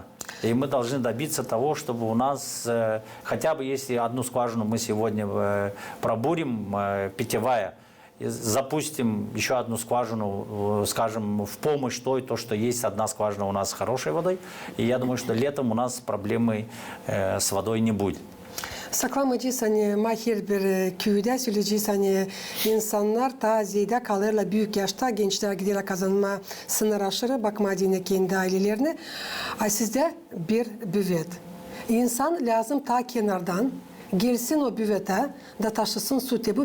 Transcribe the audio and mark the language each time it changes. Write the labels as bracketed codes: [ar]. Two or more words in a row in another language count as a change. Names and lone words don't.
[ru] И мы должны добиться того, чтобы у нас, хотя бы если одну скважину мы сегодня пробурим, питьевая, запустим еще одну скважину, скажем, в помощь то, что есть одна скважина у нас с хорошей водой. И я думаю, что летом у нас проблемы с водой не будет. [gag] Saklamacıyız hani mahir bir köyde söyleyeceğiz hani insanlar ta ziyade kalırlar büyük yaşta gençler giderler kazanma sınır aşırı bakma dine kendi ailelerine. Sizde bir büvet. İnsan lazım ta kenardan gelsin o büvete da taşısın su te.